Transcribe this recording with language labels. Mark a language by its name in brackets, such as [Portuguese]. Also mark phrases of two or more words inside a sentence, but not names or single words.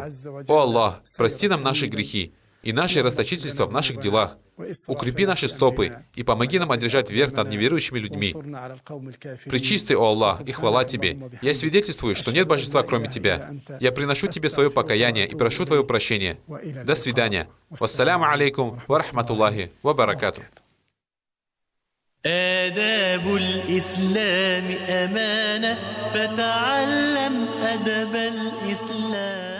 [Russian] О Аллах, прости нам наши грехи и наше расточительство в наших делах. Укрепи наши стопы и помоги нам одержать верх над неверующими людьми. Пречистый, о Аллах, и хвала Тебе. Я свидетельствую, что нет божества, кроме Тебя. Я приношу Тебе свое покаяние и прошу Твое прощение. До свидания. [Arabic] والسلام عليكم ورحمة الله وبركاته. آداب الإسلام أمانة فتعلم أدب الإسلام